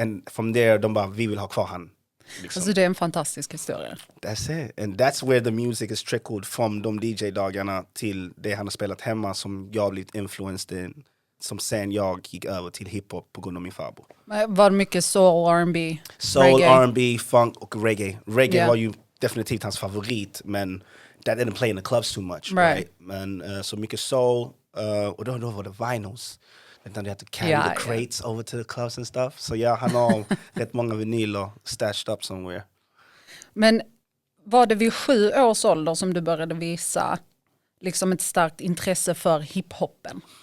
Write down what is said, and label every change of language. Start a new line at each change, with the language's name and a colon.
English: And from there,
Swedish: de bara, vi vill ha kvar han. Liksom. Alltså det är en fantastisk historia.
English: That's it. And that's where the music is trickled from
Swedish: de DJ-dagarna till det han har spelat hemma som jag blivit
English: influenced in.
Swedish: Som sen jag gick över till hiphop på grund av min farbror. Var det mycket soul, R&B? Soul, R&B, funk och reggae. Reggae var ju definitivt hans favorit, men
English: that didn't play in the clubs too much. Right?
Swedish: Men så mycket soul, och då var det vinyls.
English: And then they had to carry the crates over to the clubs and stuff.
Swedish: Så han har rätt många vinyler
English: stashed up somewhere.
Swedish: Men var det vid 7 års ålder som du började visa liksom ett starkt intresse för hiphopen?